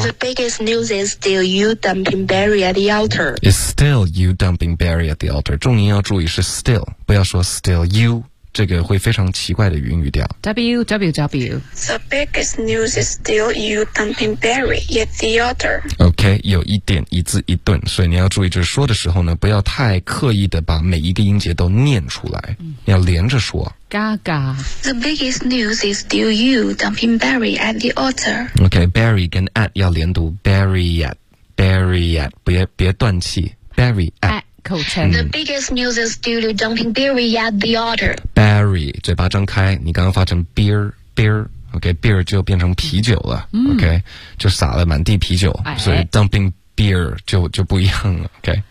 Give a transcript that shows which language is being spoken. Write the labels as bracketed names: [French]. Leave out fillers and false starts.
[English] The biggest news is still you dumping Barry at the altar. It's still you dumping Barry at the altar. [Chinese] 重音要注意是 still, 不要说 still you, 这个会非常奇怪的语音语调 www [English] The biggest news is still you dumping Barry at the altar. [Chinese] OK, 有一点一字一顿，所以你要注意就是说的时候呢，不要太刻意的把每一个音节都念出来、嗯要连着说 Gaga [English] The biggest news is still you dumping Barry at the altar [Chinese] OK Barry 跟 at 要连读 Barry at Barry at 别断气 Barry at 口称 [English] The biggest news is still you dumping Barry at the altar [Chinese] Barry 嘴巴张开你刚刚发成 beer beer OK beer 就变成啤酒了、嗯、OK 就洒了满地啤酒、哎、所以 dumping beer 就不一样了 OK